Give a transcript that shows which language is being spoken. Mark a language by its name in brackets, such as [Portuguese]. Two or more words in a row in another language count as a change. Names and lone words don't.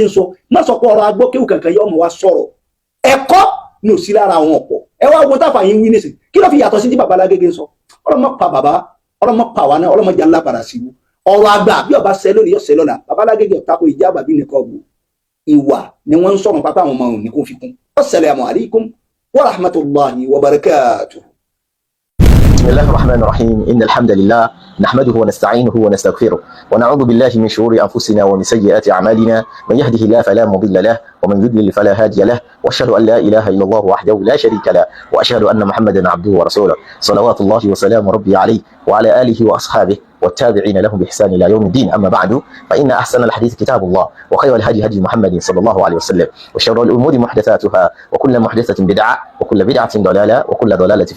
[Yoruba] ń sọ má sọ pé ọ̀rọ̀ agbókéwù kankan yọ ọmọ wa sọ̀rọ̀ ẹ̀kọ́ ní òsì lára àwọn ọ̀pọ̀ ẹ wá wo táfà yín wí nísìn kí ló fi yàtọ̀ sí tí bàbá Lágége ń sọ ọlọ́mọ pa bàbá ọlọ́mọ pa wà náà ọlọ́mọ jẹ́ ńlá padà sí i ọ̀rọ̀ àgbà bí ọba ṣẹ lónìí yọ ṣẹ lọ́la bàbá Lágége ọ̀tako ìjábà bí nìkan ọ̀gbù ìwà ni wọ́n ń sọ̀rọ̀ pápá àwọn ọmọ òun ní kó fi kún [Arabic] السلام عليكم ورحمة الله وبركاته. بسم الله الرحمن الرحيم إن الحمد لله نحمده ونستعينه ونستغفره ونعوذ بالله من شرور أنفسنا ومن سيئات أعمالنا من يهده الله فلا مضل له ومن يضلل فلا هادي له وأشهد أن لا إله إلا الله وحده لا شريك له وأشهد أن محمدا عبده ورسوله صلوات الله وسلام ربي عليه وعلى آله وأصحابه والتابعين لهم بإحسان إلى يوم الدين أما بعد فإن أحسن الحديث كتاب الله وخير الهدي هدي محمد صلى الله عليه وسلم وشر الأمور محدثاتها وكل محدثة بدعة وكل بدعة ضلالة وكل ضلالة في